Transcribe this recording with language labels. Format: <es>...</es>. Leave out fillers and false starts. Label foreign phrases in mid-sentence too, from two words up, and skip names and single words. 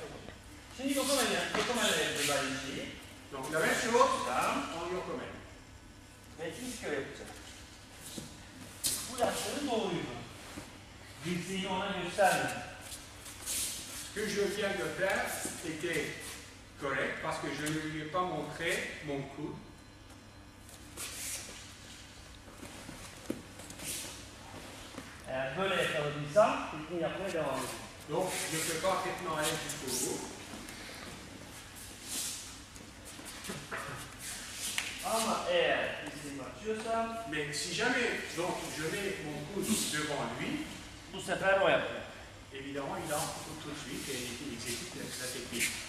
<tr>Şimdi Yokomen'le yapacağız aynı şeyi.</tr> <fr>Donc la même chose en Yokomen.</fr> <tr>Ve Iskio yapacak. Bu yaptığın doğruydu. Dirseğini ona göstermedi.</tr> <fr>Ce que je viens de faire était correct parce que je ne lui ai pas montré mon coude.</fr> <tr>Eğer böyle yakaladıysam tekniği yapmaya devam edeceğim.</tr> <fr>Donc je peux parfaitement aller jusqu'au bout.</fr> <tr>Ama eğer dirseğimi açıyorsam,</tr> <fr>mais si jamais donc je mets mon coude devant lui,</fr> <tr>bu sefer o yapıyor.</tr> <fr>Évidemment, il entre tout de suite et il exécute la technique.</fr>